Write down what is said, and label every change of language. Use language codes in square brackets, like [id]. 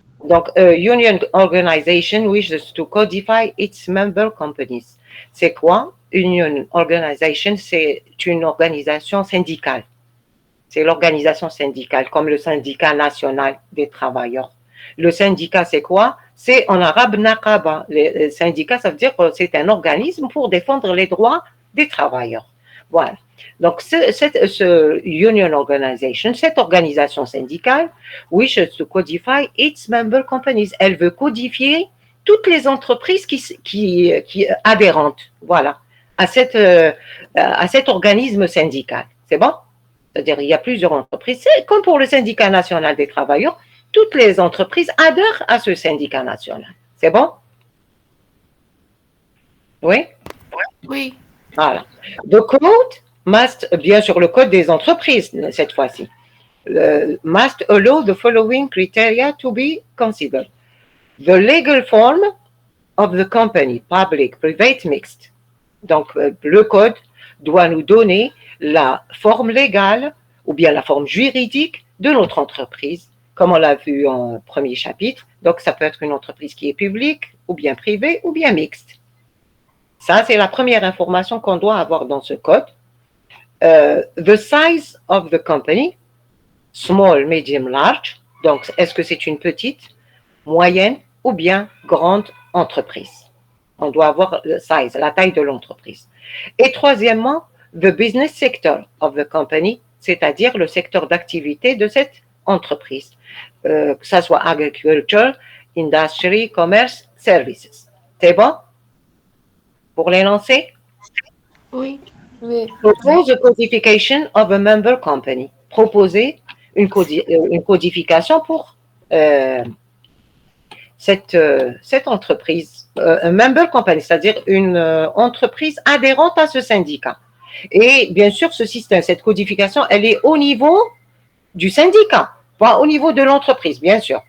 [en] Donc, Union Organization wishes to codify its member companies. [fr] C'est quoi? Union Organization, c'est une organisation syndicale. C'est l'organisation syndicale, comme le syndicat national des travailleurs. Le syndicat, c'est quoi? C'est en arabe naqaba. Le syndicat, ça veut dire que c'est un organisme pour défendre les droits des travailleurs. Voilà. [en] Donc, [fr] ce [en] Union Organization, [fr] cette organisation syndicale, [en] wishes to codify its member companies. [fr] Elle veut codifier toutes les entreprises qui adhérentes, voilà, à cet organisme syndical. C'est bon? C'est-à-dire, il y a plusieurs entreprises. C'est comme pour le syndicat national des travailleurs, toutes les entreprises adhèrent à ce syndicat national. C'est bon? Oui? Oui. Voilà. [en] The code must, [fr] bien sûr, le code des entreprises, cette fois-ci, [en] must allow the following criteria to be considered. The legal form of the company, public, private, mixed. [fr] Donc, le code doit nous donner la forme légale ou bien la forme juridique de notre entreprise, comme on l'a vu en premier chapitre. Donc, ça peut être une entreprise qui est publique, ou bien privée, ou bien mixte. Ça, c'est la première information qu'on doit avoir dans ce code. [en] The size of the company, small, medium, large. [fr] Donc, est-ce que c'est une petite, moyenne ou bien grande entreprise? On doit avoir le size, la taille de l'entreprise. Et troisièmement, [en] the business sector of the company, [fr] c'est-à-dire le secteur d'activité de cette entreprise, que ce soit agriculture, industry, commerce, services. C'est bon? Pour l'énoncer? Oui. Oui. [en] Propose a codification of a member company. [fr] Proposer une codification pour cette entreprise, un member company, c'est-à-dire une entreprise adhérente à ce syndicat. Et bien sûr, ce système, cette codification, elle est au niveau du syndicat, pas au niveau de l'entreprise, bien sûr.